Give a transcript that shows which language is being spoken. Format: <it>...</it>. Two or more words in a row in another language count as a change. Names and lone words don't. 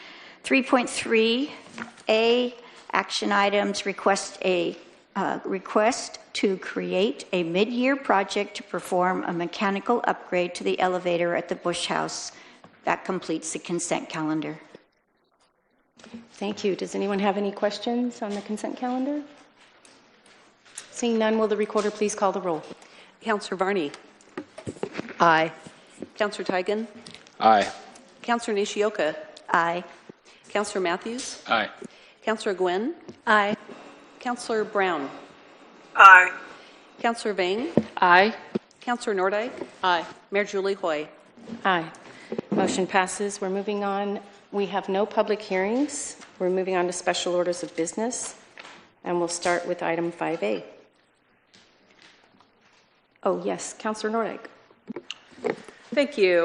<en>3.3A action items request to create a mid-year project to perform a mechanical upgrade to the elevator at the Bush House. That completes the consent calendar. Thank you. Does anyone have any questions on the consent calendar? Seeing none, will the recorder please call the roll? Councilor Varney. Aye. Councilor Tigan. Aye. Councilor Nishioka. Aye. Councilor Matthews. Aye. Councilor Gwynn. Aye. Councilor Brown. Aye. Councilor Vang. Aye. Councilor Nordyke. Aye. Mayor Julie Hoy. Aye. Motion passes. We're moving on. We have no public hearings. We're moving on to special orders of business, and we'll start with item 5A. Oh, yes, Councilor Nordyke. Thank you.</en>